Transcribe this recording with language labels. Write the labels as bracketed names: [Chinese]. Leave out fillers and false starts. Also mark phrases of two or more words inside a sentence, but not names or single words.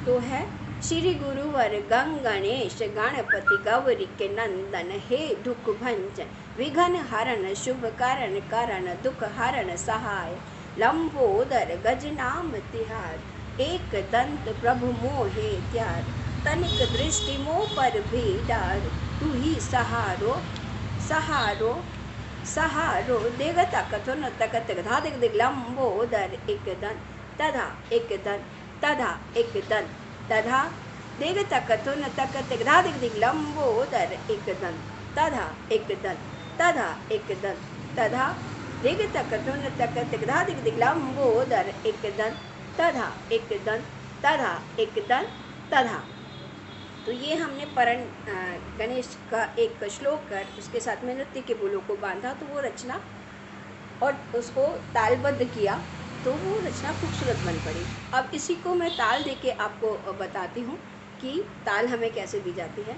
[Hindi] तो है श्री गुरुवर गणेश गणपति गौरी के नंदन, हे दुख भंजन विघ्न हरण शुभ कारण कारण दुख हरण सहाय, लंबोदर गजनाम तिहार, एक दंत प्रभु मोहे त्यार, तनिक दृष्टि मोह पर भी डार, तू ही सहारो सहारो सहारो, देग तकथो न तकत धा दिग दिग, लंबोदर एक दन तधा एक दन तधा एक दन तधा, देग तकथो न तकत धा दिग दिग, लंबोदर एक दन तधा एक दन तधा एक दन तधा, देग तकथो न तकत धा दिग दिग, लंबोदर एक दन तधा एक दन तधा एक दन तधा। तो ये हमने परण गणेश का एक श्लोक कर उसके साथ में नृत्य के बोलों को बांधा, तो वो रचना और उसको तालबद्ध किया, तो वो रचना खूबसूरत बन पड़ी। अब इसी को मैं ताल दे के आपको बताती हूँ कि ताल हमें कैसे दी जाती है।